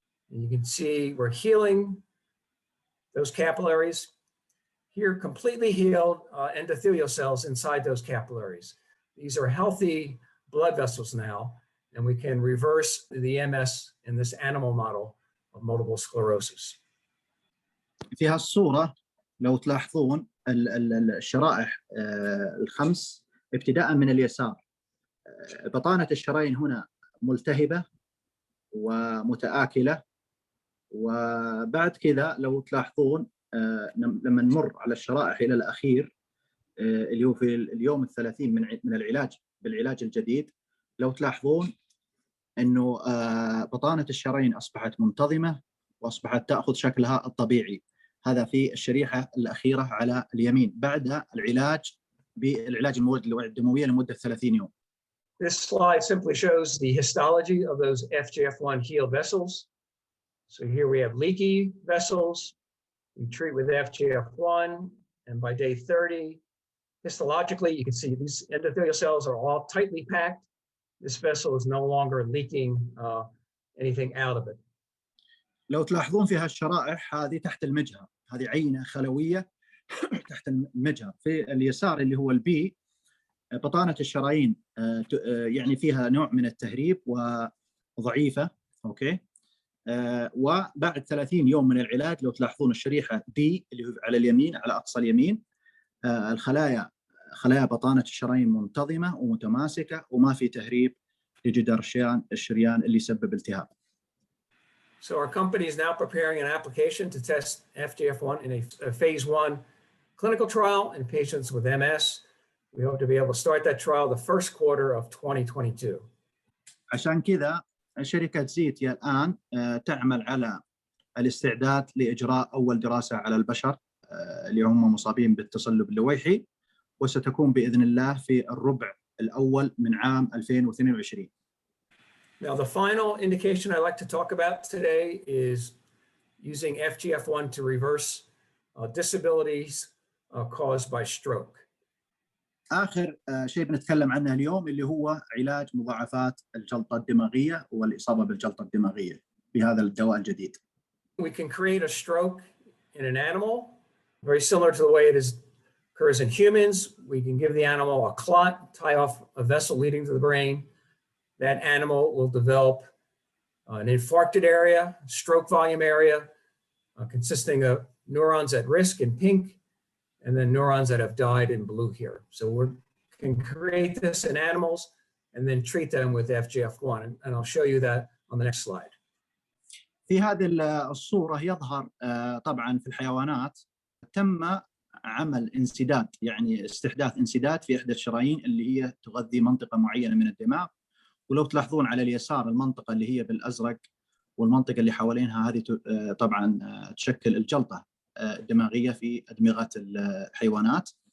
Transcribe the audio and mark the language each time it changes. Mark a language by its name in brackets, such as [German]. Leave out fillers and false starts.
[English] And you can see we're healing those capillaries. Here, completely healed endothelial cells inside those capillaries. These are healthy blood vessels now, and we can reverse the MS in this animal model of multiple sclerosis. [Arabic] في هالصورة لو تلاحظون الشرائح الخمس ابتداء من اليسار، بطانة الشرايين هنا ملتهبة ومتآكلة، وبعد كذا لو تلاحظون لما نمر على الشرائح إلى الأخير اللي هو في اليوم 30 من العلاج بالعلاج الجديد، لو تلاحظون أنه بطانة الشرايين أصبحت منتظمة وأصبحت تأخذ شكلها الطبيعي. هذا في الشريحة الأخيرة على اليمين بعد العلاج بالعلاج المواد الدموية لمدة 30 يوم. [English] This slide simply shows the histology of those FGF1 healed vessels. So here we have leaky vessels. We treat with FGF1, and by day 30, histologically, you can see these endothelial cells are all tightly packed. This vessel is no longer leaking anything out of it. [Arabic] لو تلاحظون في هالشرائح هذه تحت المجهر، هذه عينة خلوية تحت المجهر. في اليسار اللي هو البي، بطانة الشرايين يعني فيها نوع من التهريب وضعيفة، أوكي. وبعد 30 يوم من العلاج لو تلاحظون الشريحة دي اللي هو على اليمين على أقصى اليمين، خلايا بطانة الشرايين منتظمة ومتماسكة وما في تهريب لجدار الشريان اللي يسبب التهاب. [English] So our company is now preparing an application to test FGF1 in a phase 1 clinical trial in patients with MS. We hope to be able to start that trial the first quarter of 2022. [Arabic] عشان كذا شركة زيتيا الآن تعمل على الاستعداد لإجراء أول دراسة على البشر اللي هم مصابين بالتصلب اللويحي، وستكون بإذن الله في الربع الأول من عام 2022. [English] Now, the final indication I'd like to talk about today is using FGF1 to reverse disabilities caused by stroke. [Arabic] آخر شيء بنتكلم عنه اليوم اللي هو علاج مضاعفات الجلطة الدماغية والإصابة بالجلطة الدماغية بهذا الدواء الجديد. [English] We can create a stroke in an animal very similar to the way it is occurs in humans. We can give the animal a clot, tie off a vessel leading to the brain. That animal will develop an infarcted area, stroke volume area, consisting of neurons at risk in pink, and then neurons that have died in blue here. So we can create this in animals and then treat them with FGF1. And I'll show you that on the next slide. [Arabic] في هذه الصورة يظهر طبعا في الحيوانات تم عمل انسداد، يعني استحداث انسداد في إحدى الشرايين اللي هي تغذي منطقة معينة من الدماغ. ولو تلاحظون على اليسار المنطقة اللي هي بالأزرق والمنطقة اللي حوالينها هذه طبعا تشكل الجلطة الدماغية في أدمغة الحيوانات.